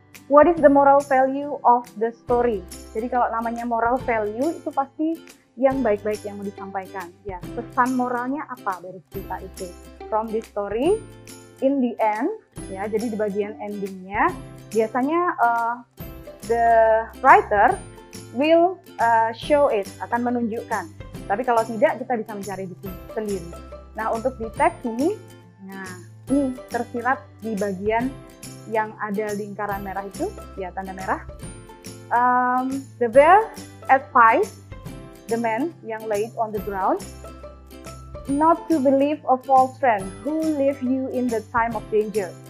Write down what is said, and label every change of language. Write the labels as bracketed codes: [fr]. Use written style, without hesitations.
[en] What is the moral value of the story? [id] Jadi kalau namanya moral value itu pasti yang baik-baik yang mau disampaikan. Ya, pesan moralnya apa dari cerita itu? [en] From this story, in the end, ya, [id] jadi di bagian endingnya, biasanya [en] the writer will show it, [id] akan menunjukkan. Tapi kalau tidak, kita bisa mencari di sini sendiri. Nah, untuk di teks ini, nah ini tersirat di bagian yang ada lingkaran merah itu, ya tanda merah. [en] The bear advised the man yang laid on the ground not to believe a false friend who leave you in the time of danger.